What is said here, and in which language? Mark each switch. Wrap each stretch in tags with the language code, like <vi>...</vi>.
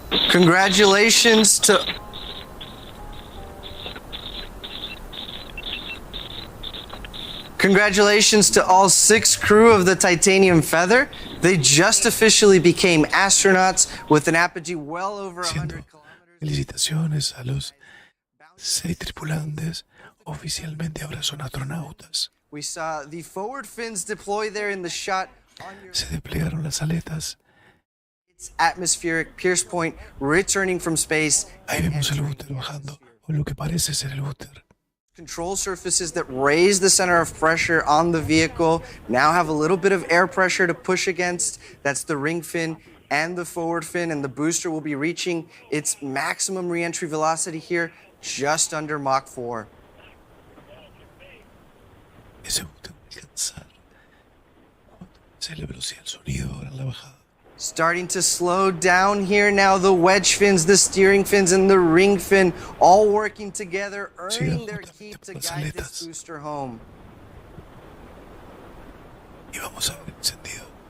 <en>Congratulations to. Congratulations to all 6 crew of the Titanium Feather. They just officially became astronauts with an apogee well over 100 kilometers.</en> <es>Felicitaciones a los 6 tripulantes. Oficialmente ahora son astronautas.</es> <en>We saw the forward fins deploy there in the shot on your</en> <es>Se desplegaron las aletas.</es> <en>atmospheric Pierce Point returning from space.</en> <es>Ahí vemos el booster bajando, o lo que parece ser el booster.</es> <en>Control surfaces that raise the center of pressure on the vehicle now have a little bit of air pressure to push against. That's the ring fin and the forward fin, and the booster will be reaching its maximum re-entry velocity here just under Mach 4.</en> <es>Ese booster va a alcanzar. ¿Cuánto es la velocidad del sonido ahora en la bajada?</es> <en>Starting to slow down here now. The wedge fins, the steering fins, and the ring fin all working together, earning their key to guide this booster home.</en> <es>Y vamos a ver encendido.</es>